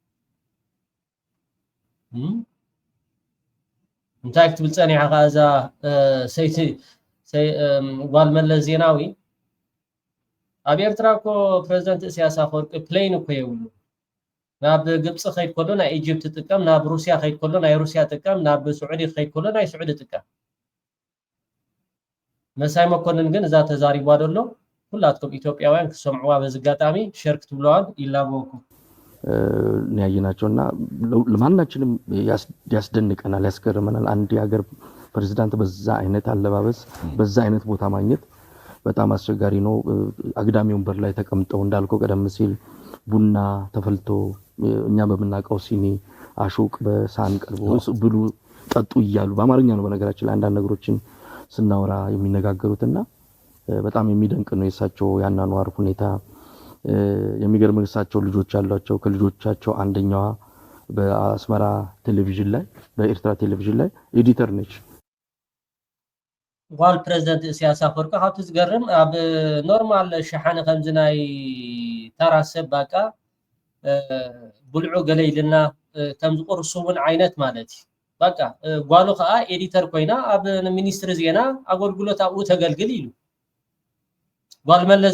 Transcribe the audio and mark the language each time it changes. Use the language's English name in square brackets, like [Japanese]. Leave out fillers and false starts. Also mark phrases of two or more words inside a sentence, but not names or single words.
[Tigrinya] እንታይ ክትብል ፀኒዕኻ እዛ ሰይቲ ጓል መለስ ዜናዊ ኣብ ኤርትራ እኮ ፕሬዝዳንት ኢሳያስ አፈወርቂ ፕሌን እኮ የብሉ ናብ ግብፅ ኸይድ ከሎ ናይ ኢጅፕት ጥቀም ናብ ሩስያ ኸይድ ከሎ ናይ ሩስያ ጥቀም ናብ ስዑዲ ኸይድ ከሎ ናይ ስዑዲ ጥቀም መሳይ መኮንን ግን እዛ ተዛሪባ ደሎ ሁላትኩም ኢትዮጵያውያን ክሰምዑዋ በዝጋጣሚ ሼር ክትብለዋን ይላበኩም [Amharic] ያየናቸውና ለማናችንም ያስደንቀናል፣ ያስገርመናል። አንድ የሀገር ፕሬዝዳንት በዛ አይነት አለባበስ በዛ አይነት ቦታ ማግኘት በጣም አስቸጋሪ ነው። አግዳሚ ወንበር ላይ ተቀምጠው እንዳልከው ቀደም ሲል ቡና ተፈልቶ እኛ በመናቀው ሲኒ አሹቅ በሳን ቀርቦ ብሉ ጠጡ እያሉ በአማርኛ ነው በነገራችን ላይ አንዳንድ ነገሮችን ስናወራ የሚነጋገሩትና በጣም የሚደንቅ ነው የሳቸው ያናኗር ሁኔታ። የሚገርም እሳቸው ልጆች አሏቸው። ከልጆቻቸው አንደኛዋ በአስመራ ቴሌቪዥን ላይ በኤርትራ ቴሌቪዥን ላይ ኤዲተር ነች። [Tigrinya] ጓል ፕሬዝዳንት ኢሳያስ አፈወርቂ ካብቲ ዝገርም ኣብ ኖርማል ሸሓነ ከምዚ ናይ ተራ ሰብ በቃ ብልዑ ገለ ኢልና ከም ዝቁርሱ እውን ዓይነት ማለት እዩ። በቃ ጓሉ ከዓ ኤዲተር ኮይና ኣብ ሚኒስትሪ ዜና ኣገልግሎት ኣብኡ ተገልግል ኢሉ ጓል መለስ